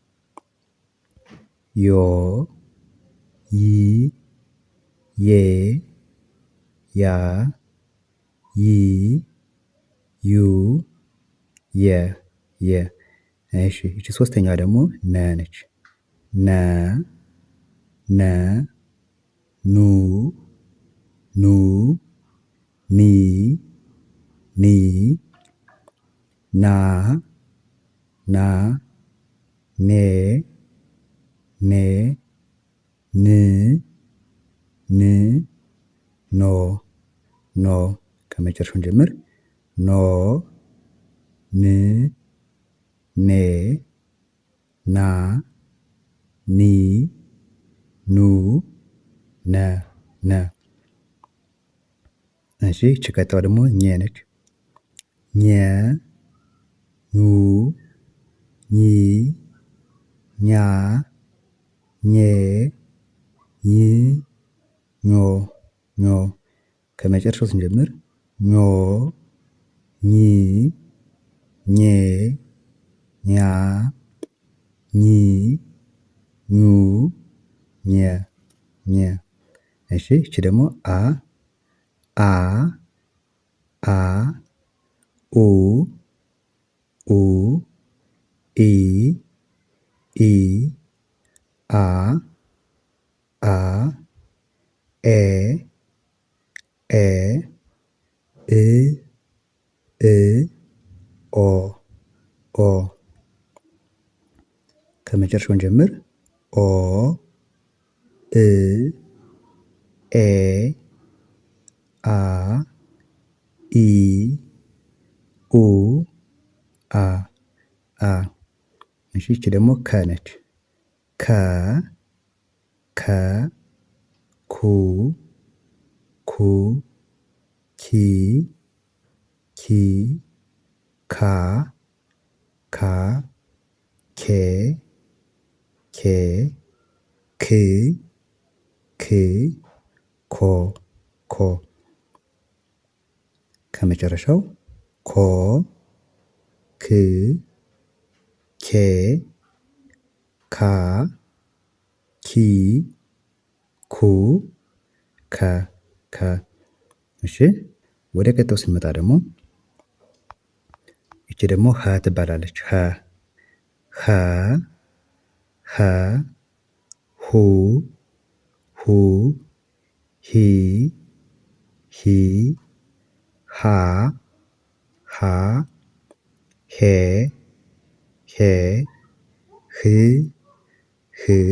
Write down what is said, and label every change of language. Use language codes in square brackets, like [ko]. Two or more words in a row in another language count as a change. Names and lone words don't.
[am] ዮ ይ ዬ ያ ይ ዩ የ የ። እሺ ይቺ ሶስተኛ ደግሞ ነ ነች። ነ ነ ኑ ኑ ኒ ኒ ና ና ኔ ኔ ን ን ኖ ኖ ከመጨረሻውን ጀምር። ኖ ን ኔ ና ኒ ኑ ነ ነ። እሺ ይቺ ቀጣዩ ደግሞ ኘ ነች። ኘ ኙ ኚ ኛ ኘ ኝ ኞ ኞ ከመጨረሻው ስንጀምር ኞ ኚ ኜ ኛ ኚ ኙ ኘ ኘ። እሺ ይቺ ደግሞ አ አ አ ኡ ኡ ኢ ኢ አ አ ኤ ኤ እ እ ኦ ኦ ከመጨረሻውን ጀምር። ኦ እ ኤ አ ኢ ኡ አ አ። እሺ ይቺ ደግሞ ከ ነች። ከ ከ ኩ ኩ ኪ ኪ ካ ካ ኬ ኬ ክ ክ ኮ ኮ ከመጨረሻው ኮ ክ ኬ ካ ኪ ኩ ከ ከ። እሺ ወደ ቀጣዩ ስንመጣ ደግሞ ይቺ ደግሞ ሀ ትባላለች። ሀ ሀ ሀ ሁ ሁ ሂ ሂ ሃ ሃ ሄ ሄ ህ ህ